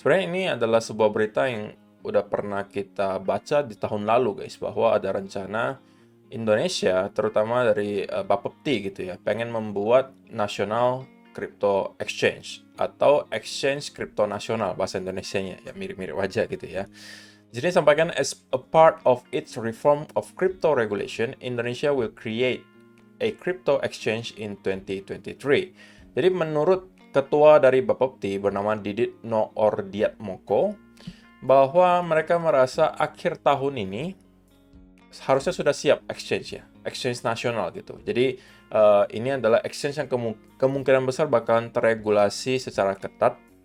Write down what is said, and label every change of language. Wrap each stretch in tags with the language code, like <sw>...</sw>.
<id>Sebenarnya ini adalah sebuah berita yang udah pernah kita baca di tahun lalu guys, bahwa ada rencana Indonesia, terutama dari Bapepti gitu ya, pengen membuat National Crypto Exchange atau Exchange Crypto Nasional bahasa Indonesianya, ya mirip-mirip wajah gitu ya. Jadi sampaikan,</id> <en>as a part of its reform of crypto regulation, Indonesia will create a crypto exchange in 2023.</en> <id>Jadi menurut ketua dari Bapepti bernama Didit Noordiatmoko, bahwa mereka merasa akhir tahun ini harusnya sudah siap exchange ya, exchange nasional gitu. Jadi ini adalah exchange yang kemungkinan besar bakalan terregulasi secara ketat.</id>